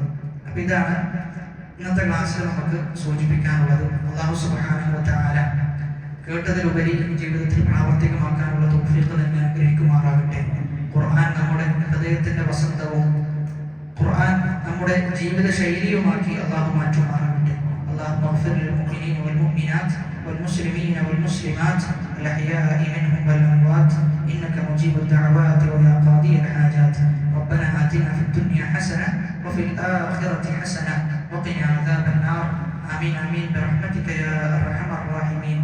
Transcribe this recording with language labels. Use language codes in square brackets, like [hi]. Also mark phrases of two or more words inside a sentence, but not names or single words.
[ml] അപ്പൊ ഇതാണ് ഇന്നത്തെ ക്ലാസ്സിൽ നമുക്ക് സൂചിപ്പിക്കാനുള്ളത്. [ar] الله سبحانه وتعالى [ml] കേട്ടതിലുപരി ജീവിതത്തിൽ പ്രാവർത്തികമാക്കാനുള്ള തൗഫീഖ് തന്നെ അനുഗ്രഹിക്കുമാറാകട്ടെ. ഖുർആൻ നമ്മുടെ ഹൃദയത്തിന്റെ വസന്തവും ഖുർആൻ നമ്മുടെ ജീവിത ശൈലിയുമാക്കി അല്ലാഹു മാറ്റുമാറാകട്ടെ. [ar] اللهم اغفر للمؤمنين والمؤمنات والمسلمين والمسلمات الأحياء منهم والأموات إنك مجيب الدعوات ويا قاضي الحاجات. ربنا آتنا في الدنيا حسنة وفي الآخرة حسنة وقنا عذاب النار. آمين آمين برحمتك يا أرحم الراحمين.